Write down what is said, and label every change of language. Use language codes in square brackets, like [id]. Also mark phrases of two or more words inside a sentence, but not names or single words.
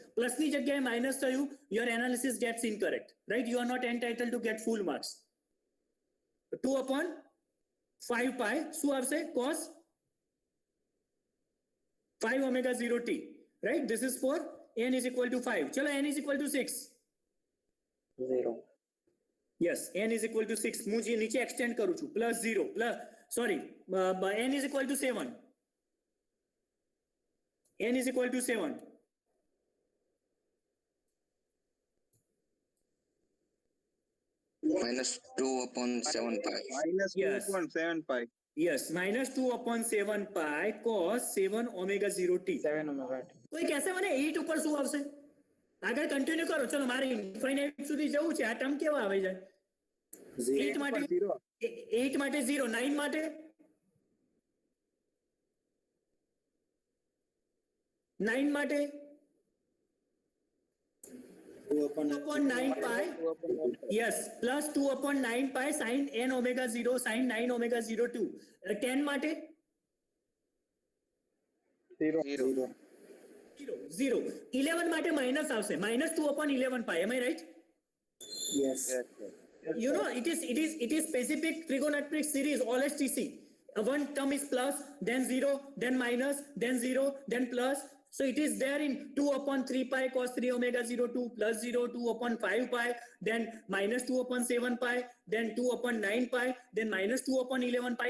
[gu] પ્લસની જગ્યાએ માઇનસ થયું, [en] your analysis gets incorrect. Right, you are not entitle to get full marks. 2 upon 5 pi [gu] શું આવશે? [en] cos 5 omega 0 t. Right, this is for n is equal to 5. चलो n is equal to 6. 0. Yes, n is equal to 6. [gu] હું જે નીચે એક્સટેન્ડ કરું છું, [en] plus 0 plus sorry n is equal to 7. n is equal to 7. minus 2 upon 7 pi. minus Yes. 2.7 pi. Yes, minus 2 upon 7 pi cos 7 omega 0 t. 7 omega t. [gu] કોઈ કહેશે મને 8 ઉપર શું આવશે? આગળ કન્ટિન્યુ કરો. ચલો મારે ઇન્ફાઇનાઇટ સુધી જવું છે. આ ટર્મ કેવા આવે છે? 8 માટે 0. 8 માટે 0, 9 માટે 9 માટે [en] 2 upon 9 pi. Yes, plus 2 upon 9 pi sin n omega 0 sin 9 omega 0 2. [gu] 10 માટે 0. 0. 11 માટે માઇનસ આવશે. [en] minus 2 upon 11 pi. Am I right? yes. You know, it is specific trigonometric series, all STC. One term is plus, then 0, then minus, then 0, then plus. So it is there in 2 upon 3 pi cos 3 omega 0 2 plus 0, 2 upon 5 pi, then minus 2 upon 7 pi, then 2 upon 9 pi, then minus 2 upon 11 pi.